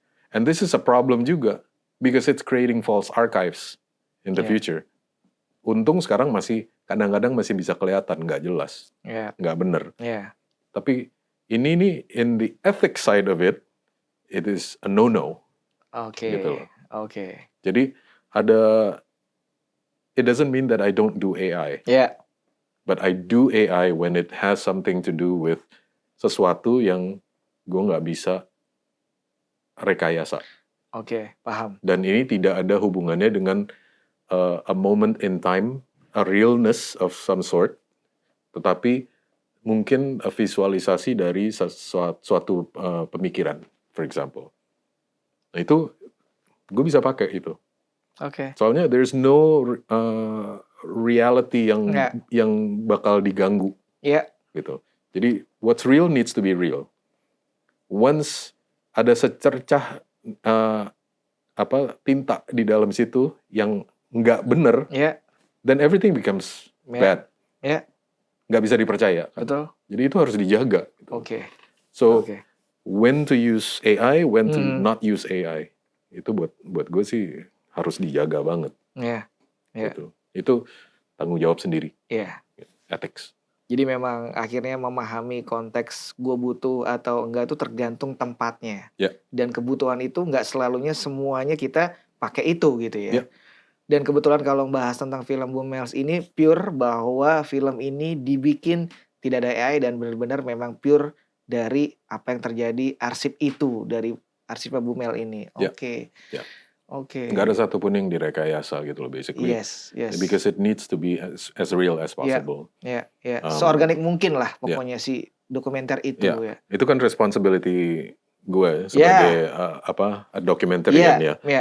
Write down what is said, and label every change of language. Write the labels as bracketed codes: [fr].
[en] And this is a problem [id] juga [en] because it's creating false archives in the future. [id] Untung sekarang kadang-kadang masih bisa kelihatan nggak jelas, nggak bener. Tapi ini nih [en] in the ethics side of it is a no-no. [id] Gitu loh. Jadi [en] it doesn't mean that I don't do AI. But I do AI when it has something to do with [id] sesuatu yang gue nggak bisa rekayasa. Paham. Dan ini tidak ada hubungannya dengan [en] a moment in time, a realness of some sort, [id] tetapi mungkin visualisasi dari suatu pemikiran, [en] for example. [id] Nah itu gue bisa pakai itu. Soalnya [en] there's no reality [id] yang bakal diganggu. Gitu. Jadi [en] what's real needs to be real. [id] Once ada secercah tinta di dalam situ yang nggak bener, [en] then everything becomes bad. [id] Nggak bisa dipercaya. Kan? Betul. Jadi itu harus dijaga. Gitu. [en] So when to use AI, [id] when to not use AI, itu buat gue sih harus dijaga banget. Gitu. Itu tanggung jawab sendiri. Ethics. Jadi memang akhirnya memahami konteks gue butuh atau enggak itu tergantung tempatnya. Ya. Dan kebutuhan itu enggak selalunya semuanya kita pakai itu gitu ya. Ya. Dan kebetulan kalau bahas tentang film Boomels ini pure bahwa film ini dibikin tidak ada AI dan benar-benar memang pure dari apa yang terjadi arsip itu dari arsipnya Boomel ini. Ya. Oke. Ya. Oke. Nggak ada satupun yang direkayasa gitu loh basically. [en] Yes. Because it needs to be as real as possible. [id] Ya. Seorganik mungkin lah pokoknya si dokumenter itu ya. Itu kan responsibility gue sebagai documentarian ya.